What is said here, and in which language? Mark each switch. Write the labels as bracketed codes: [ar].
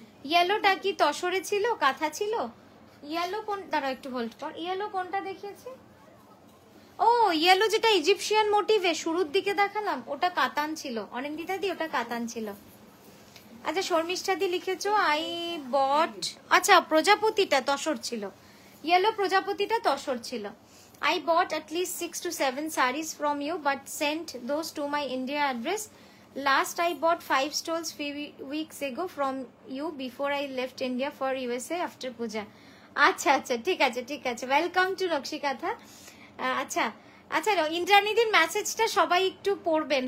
[bn] ইয়েলোটা কি তসরে ছিল, কাঁথা ছিল? ইয়েলো কোন, দাঁড়াও একটু হোল্ড কর, ইয়েলো কোনটা দেখিয়েছে? ও, ইয়েলো যেটা ইজিপশিয়ান মোটিভে শুরুর দিকে দেখালাম, ওটা কাতান ছিল। অনিন্দিতা দি, ওটা কাতান ছিল। আচ্ছা, শর্মিষ্ঠা দি লিখেছো [en] I bought, [bn] আচ্ছা প্রজাপতিটা তসর ছিল, ইয়েলো প্রজাপতিটা তসর ছিল। [en] I bought at least 6 to 7 sarees from you, but sent those to my India address. Last I bought 5 stoles few weeks ago from you before I left India for USA after puja. [bn] আচ্ছা আচ্ছা, ঠিক আছে ঠিক আছে, [en] Welcome to Nakshi Kantha. [bn] আচ্ছা আচ্ছা, ইন্দ্রাণীদির মেসেজটা সবাই একটু পড়বেন।